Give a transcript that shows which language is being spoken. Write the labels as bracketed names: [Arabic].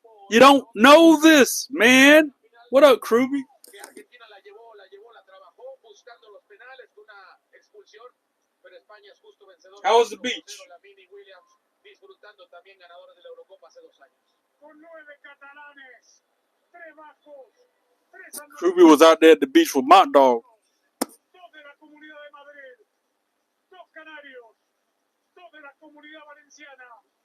[English] You don't know this, man. What up, Kruby? [Spanish] Argentina la llevó, la trabajó buscando los penales con una expulsión, pero España es justo vencedor. [English] How was the beach? [Spanish] Williams disfrutando también ganadores de la Eurocopa hace 2 años. Con 9 catalanes, 3 bajos, 3 [English] Kruby was out there at the beach with my dog. [Spanish] 2 de la Comunidad de Madrid, 2 canarios, 2 de la Comunidad Valenciana.